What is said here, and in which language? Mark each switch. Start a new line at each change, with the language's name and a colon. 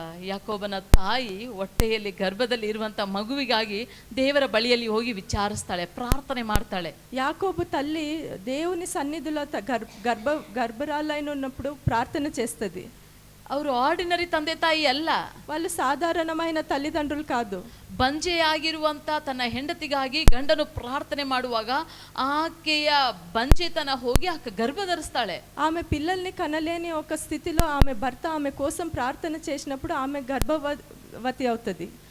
Kannada: ಯಾಕೋಬನ ತಾಯಿ ಹೊಟ್ಟೆಯಲ್ಲಿ ಗರ್ಭದಲ್ಲಿ ಇರುವಂತ ಮಗುವಿಗಾಗಿ ದೇವರ ಬಳಿಯಲ್ಲಿ ಹೋಗಿ ವಿಚಾರಿಸ್ತಾಳೆ, ಪ್ರಾರ್ಥನೆ ಮಾಡ್ತಾಳೆ.
Telugu: యాకోబు తల్లి దేవుని సన్నిధిలో గర్భరాలైన ఉన్నప్పుడు ప్రార్థన చేస్తుంది.
Kannada: ಅವರು ಆರ್ಡಿನರಿ ತಂದೆ ತಾಯಿ ಅಲ್ಲ,
Telugu: వాళ్ళు సాధారణమైన తల్లిదండ్రులు కాదు.
Kannada: ಬಂಜೆಯಾಗಿರುವಂತ ತನ್ನ ಹೆಂಡತಿಗಾಗಿ ಗಂಡನು ಪ್ರಾರ್ಥನೆ ಮಾಡುವಾಗ ಆಕೆಯ ಬಂಜೆತನ ಹೋಗಿ ಆಕೆ ಗರ್ಭ ಧರಿಸ್ತಾಳೆ.
Telugu: ఆమె పిల్లల్ని కనలేని ఒక స్థితిలో ఆమె భర్త ఆమె కోసం ప్రార్థన చేసినప్పుడు ఆమె గర్భవతి అవుతుంది.